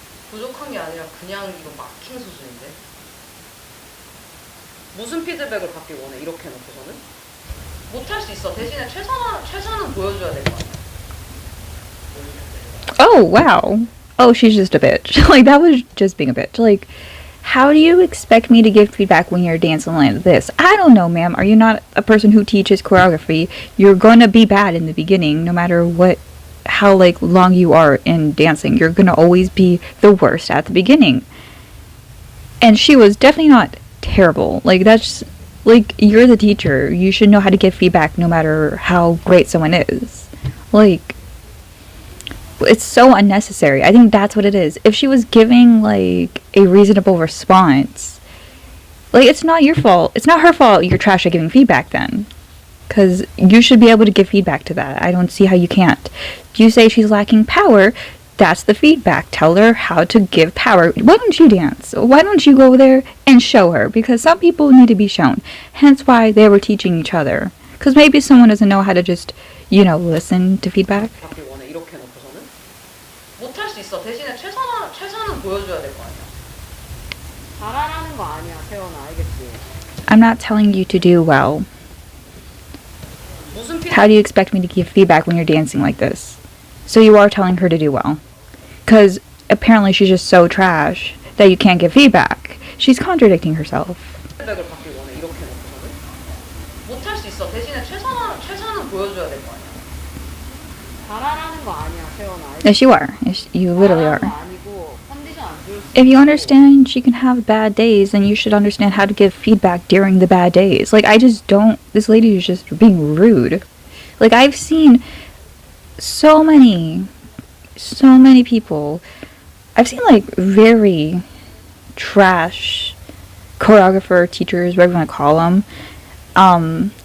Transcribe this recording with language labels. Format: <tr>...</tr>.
<ko>부족한 게 아니라 그냥 이거 막힌 수준인데? 무슨 피드백을 받길 원해, 이렇게 해놓고서는? 못할 수 있어. 대신에 최선은 보여줘야 될 거 아니야.</ko> <en>Oh, wow. Oh, she's just a bitch. Like, that was just being a bitch. Like, how do you expect me to give feedback when you're dancing like this? I don't know, ma'am. Are you not a person who teaches choreography? You're gonna be bad in the beginning, no matter how like long you are in dancing. You're gonna always be the worst at the beginning. And she was definitely not terrible. Like, that's like, you're the teacher. You should know how to give feedback no matter how great someone is. Like, it's so unnecessary. I think that's what it is. If she was giving like a reasonable response, like it's not your fault. It's not her fault you're trash at giving feedback then. Because you should be able to give feedback to that. I don't see how you can't. You say she's lacking power, that's the feedback. Tell her how to give power. Why don't you dance? Why don't you go there and show her? Because some people need to be shown. Hence why they were teaching each other. Because maybe someone doesn't know how to just, listen to feedback.</en> <ko>받길 원해. 이렇게 놓고서는 못할 수 있어. 대신에 최선은 보여줘야 될 거 아니야. 잘하라는 거 아니야, 세연아. 알겠지?</ko> <en>I'm not telling you to do well. How do you expect me to give feedback when you're dancing like this? So you are telling her to do well. Because apparently she's just so trash that you can't give feedback. She's contradicting herself.</en> <ko>피드백을 받길 원해. 이렇게 놓고서는 못할 수 있어. 대신에 최선은 보여줘야 될 거 아니야. 잘하라는 거 아니야, 세연아.</ko> <en>Yes, you are. Yes, you literally are.</en> <ko>잘하는 거 아니고 컨디션 안 좋을 수</ko> <en>If you understand she can have bad days, then you should understand how to give feedback during the bad days. Like, I just don't... This lady is just being rude. Like, I've seen so many people. I've seen, like, very trash choreographer, teachers, whatever you want to call them.</en>